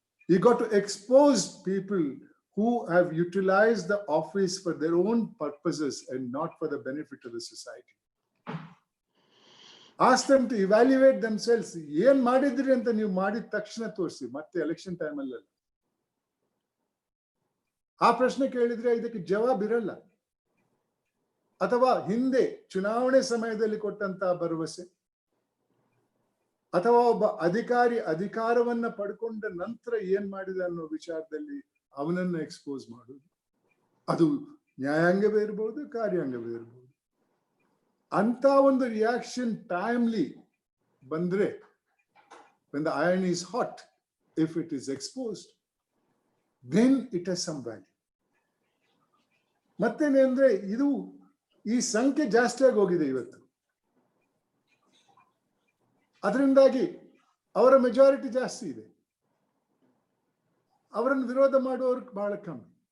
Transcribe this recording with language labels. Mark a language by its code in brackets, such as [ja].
[en] You got to expose people who have utilized the office for their own purposes and not for the benefit of the society. Ask them to evaluate themselves. [kn] ಏನ್ ಮಾಡಿದ್ರಿ ಅಂತ ನೀವು ಮಾಡಿದ ತಕ್ಷಣ ತೋರಿಸಿ, ಮತ್ತೆ election ಟೈಮಲ್ಲ. ಆ ಪ್ರಶ್ನೆ ಕೇಳಿದ್ರೆ ಇದಕ್ಕೆ ಜವಾಬ್ ಇರಲ್ಲ. ಅಥವಾ ಹಿಂದೆ ಚುನಾವಣೆ ಸಮಯದಲ್ಲಿ ಕೊಟ್ಟಂತಹ ಭರವಸೆ, ಅಥವಾ ಒಬ್ಬ ಅಧಿಕಾರಿ ಅಧಿಕಾರವನ್ನ ಪಡ್ಕೊಂಡ ನಂತರ ಏನ್ ಮಾಡಿದ ಅನ್ನೋ ವಿಚಾರದಲ್ಲಿ ಅವನನ್ನ ಎಕ್ಸ್ಪೋಸ್ ಮಾಡುದು, ಅದು ನ್ಯಾಯಾಂಗವೇ ಇರ್ಬೋದು, ಕಾರ್ಯಾಂಗವೇ ಇರ್ಬೋದು. ಅಂತ ಒಂದು ರಿಯಾಕ್ಷನ್ ಟೈಮ್ಲಿ ಬಂದ್ರೆ, [en] when the iron is hot, if it is exposed, then it has some value. [kn] ಮತ್ತೇನೆ ಅಂದ್ರೆ, ಇದು ಈ ಸಂಖ್ಯೆ ಜಾಸ್ತಿಯಾಗಿ ಹೋಗಿದೆ ಇವತ್ತು. ಅದರಿಂದಾಗಿ ಅವರ ಮೆಜಾರಿಟಿ ಜಾಸ್ತಿ ಇದೆ, ಅವರನ್ನು ವಿರೋಧ ಮಾಡುವವರು ಬಹಳ ಕಮ್ಮಿ.